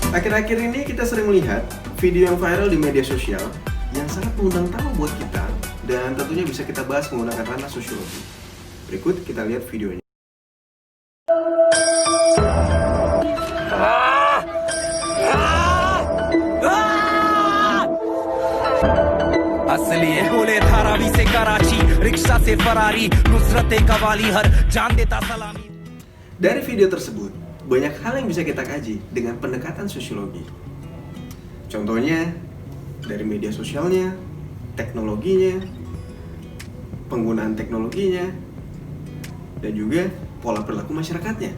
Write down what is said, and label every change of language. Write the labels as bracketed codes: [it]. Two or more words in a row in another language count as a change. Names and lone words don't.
[id] Akhir-akhir ini kita sering melihat video yang viral di media sosial yang sangat mengundang tawa buat kita dan tentunya bisa kita bahas menggunakan ranah sosiologi. Berikut kita lihat videonya. [hi] असली बोले धारावी से कराची रिक्शा से फरारी नुसरत कवाली हर जान देता सलामी. [id] Dari video tersebut, banyak hal yang bisa kita kaji dengan pendekatan sosiologi. Contohnya, dari media sosialnya, teknologinya, penggunaan teknologinya, dan juga pola perilaku masyarakatnya.